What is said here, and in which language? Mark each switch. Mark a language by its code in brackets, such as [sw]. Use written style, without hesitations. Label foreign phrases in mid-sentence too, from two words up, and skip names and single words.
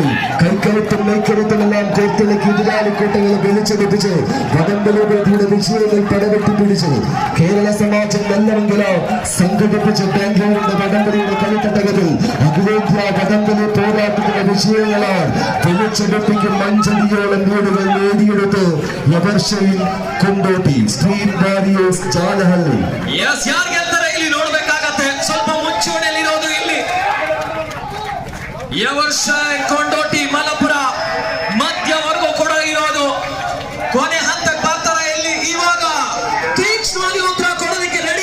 [ml] കൈക്കരുത്തും മെയ്ക്കരുത്തുമെല്ലാം കോർത്തിളക്കി എതിരാളി കൂട്ടങ്ങളെ വെളിച്ചെടുപ്പിച്ച് വടംവലിയുടെ വിജയങ്ങൾ പടവെട്ടി പിടിച്ച് കേരള സമാജം നല്ലവെങ്കില സംഘടിപ്പിച്ച് ബാംഗ്ലൂരിന്റെ വടംവലിയുടെ കളിത്തട്ടകത്തിൽ അഖിലേന്ത്യാ വടംവലി പോരാട്ടത്തിന്റെ വിജയങ്ങളാൽ വെളിച്ചെടുപ്പിക്കും മഞ്ചടിയോളം വീടുകൾ നേടിയെടുത്ത് യവർഷയിൽ കൊണ്ടോട്ടി സ്ട്രീറ്റ് ബാരിയേഴ്സ് ജാലഹള്ളി. [kn] ಸ್ವಲ್ಪ ಮುಂಚೂಣಿಯಲ್ಲಿರೋದು ಇಲ್ಲಿ ಯವರ್ಷ ಕೊಂಡೋಟಿ ಮಲಪುರ ಮಧ್ಯವರೆಗೂ ಕೂಡ ಇರೋದು. ಕೊನೆ ಹಂತಕ್ಕೆ ಬರ್ತಾರ ಇಲ್ಲಿ ಇವಾಗ ತೀಕ್ಷ್ಣವಾಗಿ ಉತ್ತರ ಕೊಡೋದಕ್ಕೆ ರೆಡಿ.